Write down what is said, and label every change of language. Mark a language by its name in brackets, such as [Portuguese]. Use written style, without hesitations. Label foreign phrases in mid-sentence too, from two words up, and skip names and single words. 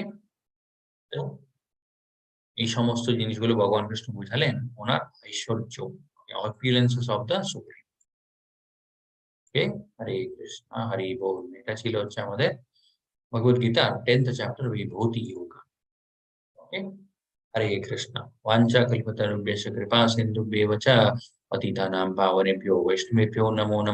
[Bangla] তো এই সমস্ত জিনিসগুলো ভগবান কৃষ্ণ বোঝালেন ওনার ঐশ্বর্য, [English] opulences of the Supreme. [Bangla] ওকে? হরে কৃষ্ণ, হরি বল। এটা ছিল হচ্ছে আমাদের ভগবদ গীতার 10th চ্যাপ্টার বিভূতি যোগ। ওকে? হরে কৃষ্ণ। [Sanskrit] वाञ्छा कल्पतरुभ्यश्च कृपा सिन्धुभ्येव च पतितानां पावनेभ्यो वैष्णवेभ्यो नमो नमः।